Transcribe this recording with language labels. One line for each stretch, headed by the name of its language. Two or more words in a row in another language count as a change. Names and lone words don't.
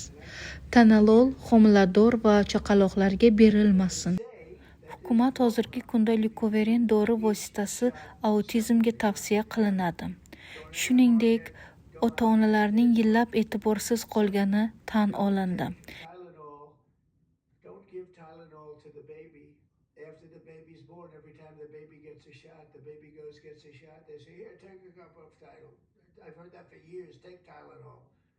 Uzbek: Tanalol homilador va chaqaloqlarga berilmasin. Hukumat hozirgi kunda Leukovorin dori vositasi autizmga tavsiya qilinadi. Shuningdek, ota-onalarning yillab e'tiborsiz qolgani tan olindi.
English: Don't give Tylenol to the baby. After the baby's born, every time the baby gets a shot, the baby gets a shot. They say, here, take a cup of Tylenol. I've heard that for years. Take Tylenol.